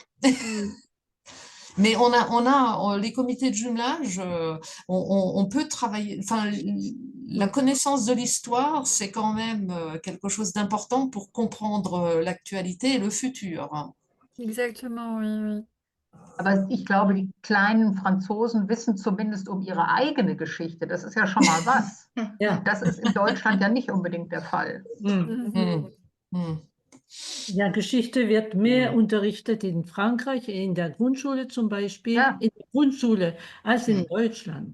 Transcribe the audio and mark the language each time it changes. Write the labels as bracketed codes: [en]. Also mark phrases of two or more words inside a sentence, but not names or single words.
[fr] Mais on a les comités de jumelage, on peut travailler, enfin, la connaissance de l'histoire, c'est quand même quelque chose d'important pour comprendre l'actualité et le futur. Exactement, oui, oui. [de] Aber ich glaube, die kleinen Franzosen wissen zumindest um ihre eigene Geschichte. Das ist ja schon mal was. Das ist in Deutschland ja nicht unbedingt der Fall. Ja, Geschichte wird mehr unterrichtet in Frankreich, in der Grundschule zum Beispiel, in der Grundschule, als in Deutschland.